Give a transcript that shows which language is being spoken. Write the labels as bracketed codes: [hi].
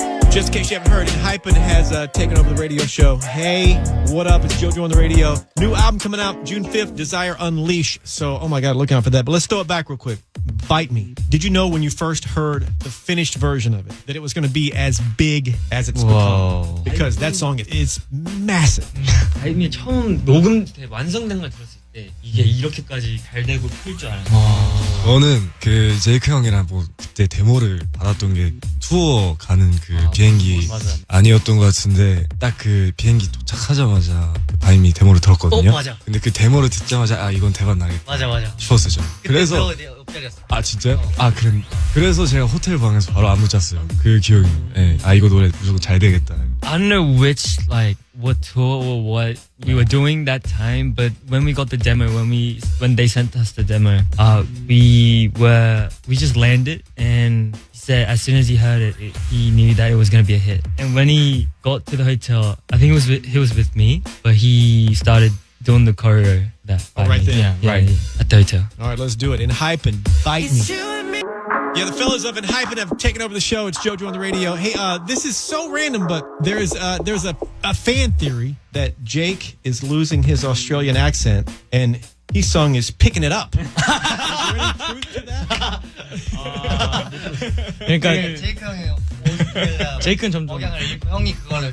[en] Just in case you haven't heard, Enhypen has taken over the radio show. Hey, what up? It's JoJo on the radio. New album coming out June 5th, Desire Unleash. So, oh my God, look out for that. But let's throw it back real quick. Bite Me. Did you know when you first heard the finished version of it that it was going to be as big as it's become? Because that song is massive. [ko] 아이미 처음 녹음 때 완성된 걸 들었을 때 이게 이렇게까지 잘 되고 풀 줄 알았어. 저는 그 제이크 형이랑 뭐 그때 데모를 받았던 게 투어 가는 그 비행기 아니었던 것 같은데 딱 그 비행기 도착하자마자 그 바이미 데모를 들었거든요. 맞아. 근데 그 데모를 듣자마자 아 이건 대박 나겠다 맞아. 싶었어요. 저는. 그래서 내 옆자리였어. 아 진짜요? 아 그래서 제가 호텔 방에서 바로 안무 짰어요. 그 기억이. 네. 아 이거 노래 무조건 잘 되겠다. [en] I don't know what tour or what we were doing that time, but when we got the demo, when they sent us the demo, we just landed, and he said as soon as he heard it, he knew that it was gonna be a hit. And when he got to the hotel, I think he was with me, but he started doing the choreo that. right there. Yeah, right at the hotel. All right, let's do it. Enhypen, Bite Me. Yeah, the fellas of Enhypen have taken over the show. It's JoJo on the radio. Hey, this is so random, but there's a fan theory that Jake is losing his Australian accent, and his song is picking it up. Is there any truth to that? [ko] 그러니까 제이크 형이 오스트레일리아 제이크는 점점 억양을 잃고 형이 그거를